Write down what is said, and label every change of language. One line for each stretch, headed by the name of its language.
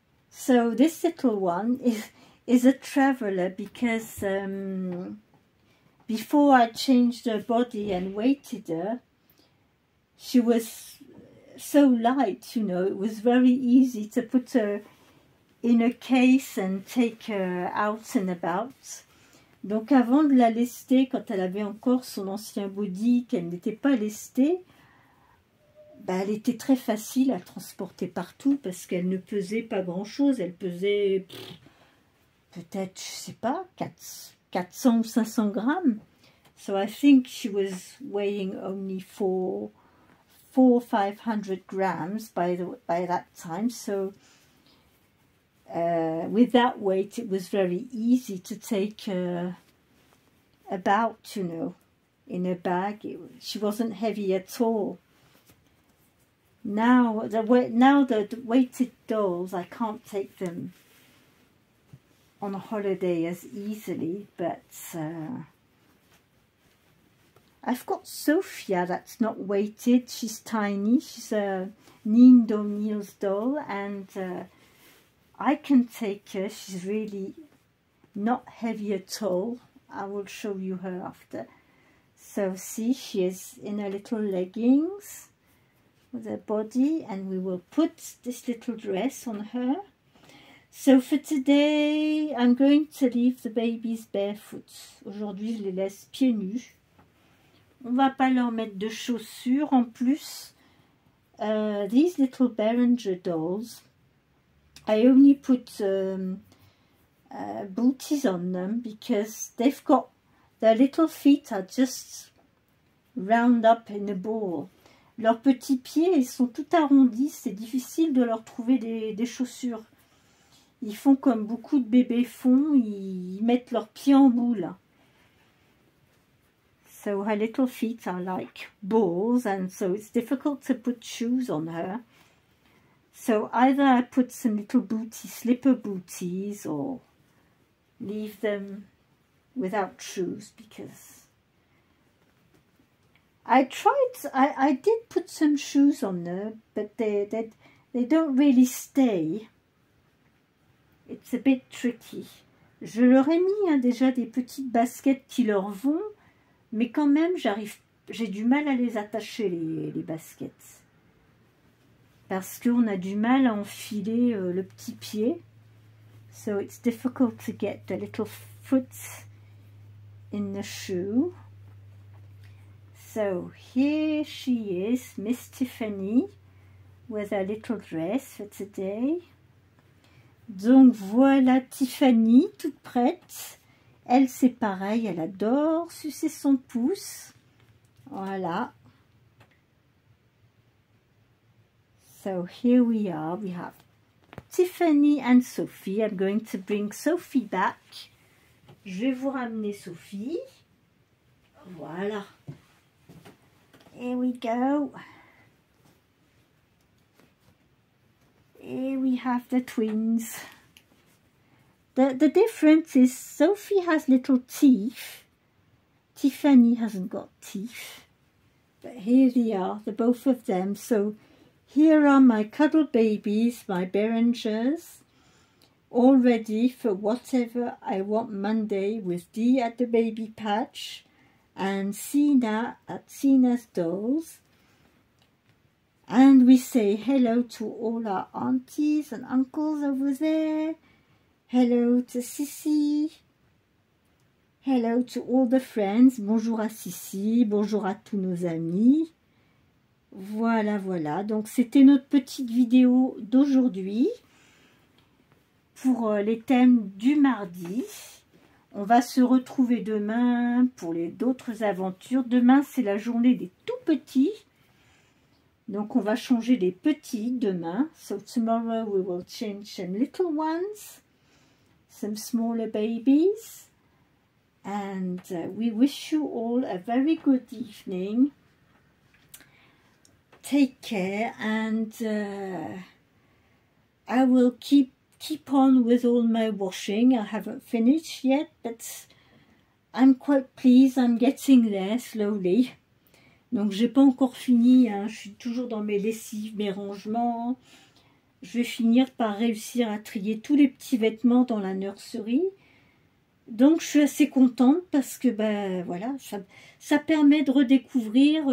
English: So this little one is a traveler because before I changed her body and weighted her, she was so light, you know, it was very easy to put her in a case and take her out and about.
French: Donc avant de la lester, quand elle avait encore son ancien body, qu'elle n'était pas lestée, bah, elle était très facile à transporter partout parce qu'elle ne pesait pas grand chose. Elle pesait peut-être, je sais pas, 400 ou 500 grammes.
English: So I think she was weighing only 400 or 500 grams by that time. So with that weight it was very easy to take about, you know, in a bag. She wasn't heavy at all. Now the weighted dolls, I can't take them on a holiday as easily, but I've got Sophia that's not weighted. She's tiny. She's a Neen O'Neill's doll, and I can take her. She's really not heavy at all. I will show you her after. So see, she is in her little leggings with her body, and we will put this little dress on her. So for today, I'm going to leave the babies barefoot.
French: Aujourd'hui, je les laisse pieds nus. On va pas leur mettre de chaussures en plus.
English: These little Berenger dolls, I only put booties on them because they've got, their little feet are just round up in a ball.
French: Leurs petits pieds, ils sont tout arrondis, c'est difficile de leur trouver des chaussures. Ils font comme beaucoup de bébés font, ils mettent leurs pieds en boule.
English: So her little feet are like balls, and so it's difficult to put shoes on her. So either I put some little slipper booties, or leave them without shoes because I did put some shoes on there, but they don't really stay. It's a bit tricky.
French: Je leur ai mis hein, déjà des petites baskets qui leur vont, mais quand même j'ai du mal à les attacher les baskets. Parce qu'on a du mal à enfiler le petit pied.
English: So it's difficult to get the little foot in the shoe. So here she is, Miss Tiffany, with her little dress for today.
French: Donc voilà Tiffany, toute prête. Elle c'est pareil, elle adore sucer son pouce. Voilà.
English: So here we are, we have Tiffany and Sophie. I'm going to bring Sophie back.
French: Je vais vous ramener Sophie.
English: Voilà. Here we go. Here we have the twins. The difference is Sophie has little teeth. Tiffany hasn't got teeth. But here they are, the both of them. So here are my cuddle babies, my Berengers, all ready for whatever I want Monday with Dee at the baby patch and Sina at Sina's dolls. And we say hello to all our aunties and uncles over there. Hello to Sissi. Hello to all the friends.
French: Bonjour à Sissi, bonjour à tous nos amis. Voilà, voilà. Donc, c'était notre petite vidéo d'aujourd'hui pour les thèmes du mardi. On va se retrouver demain pour d'autres aventures. Demain, c'est la journée des tout petits. Donc, on va changer les petits demain.
English: So, tomorrow we will change some little ones, some smaller babies. And we wish you all a very good evening. Take care, and I will keep on with all my washing. I haven't finished yet, but I'm quite pleased. I'm getting there slowly.
French: Donc j'ai pas encore fini, hein. Je suis toujours dans mes lessives, mes rangements. Je vais finir par réussir à trier tous les petits vêtements dans la nursery. Donc je suis assez contente parce que ben voilà, ça permet de redécouvrir.